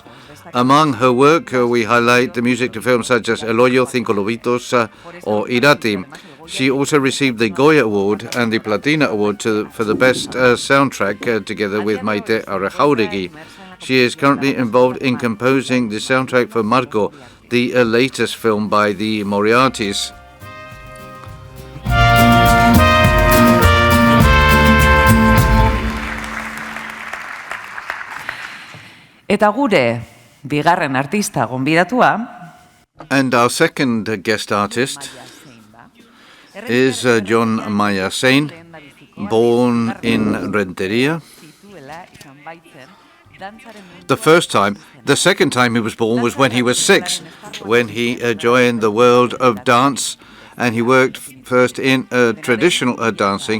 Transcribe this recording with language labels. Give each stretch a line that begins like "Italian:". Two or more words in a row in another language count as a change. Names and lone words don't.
English: Among her work, we highlight the music to films such as El Hoyo, Cinco Lobitos, or Irati. She also received the Goya Award and the Platina Award for the Best Soundtrack, together with Maite Arrejauregui. She is currently involved in composing the soundtrack for Marco, the latest film by the Moriartys.
Basque: Eta gure bigarren artista gonbidatua.
English: And our second guest artist is Jon Maya Sain, born in Renteria. The second time he was born was when he was 6, when he joined the world of dance, and he worked first in traditional dancing.